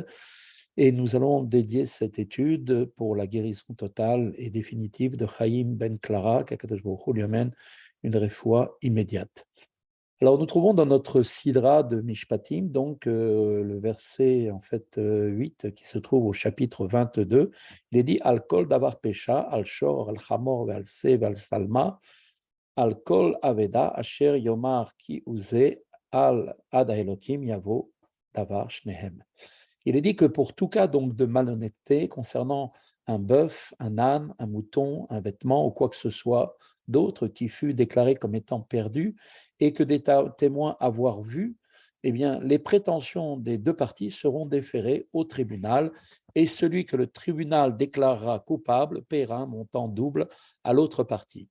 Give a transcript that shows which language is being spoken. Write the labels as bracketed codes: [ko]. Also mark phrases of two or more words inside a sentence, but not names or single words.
[fr] Et nous allons dédier cette étude pour la guérison totale et définitive de Chaim ben Clara, qu' [he] הקדוש ברוך הוא [fr] lui amène une réfoua immédiate. Alors, nous trouvons dans notre Sidra de Mishpatim, le verset 8 qui se trouve au chapitre 22. Il est dit [he] על כל דבר פשע, על שור, על חמור, על שה, על שלמה, על כל אבדה, אשר יאמר כי הוא זה, עד האלהים יבא דבר שניהם. [fr] Il est dit que pour tout cas donc de malhonnêteté concernant un bœuf, un âne, un mouton, un vêtement ou quoi que ce soit d'autre qui fut déclaré comme étant perdu et que des témoins avoir vu, eh bien, les prétentions des deux parties seront déférées au tribunal et celui que le tribunal déclarera coupable paiera un montant double à l'autre partie.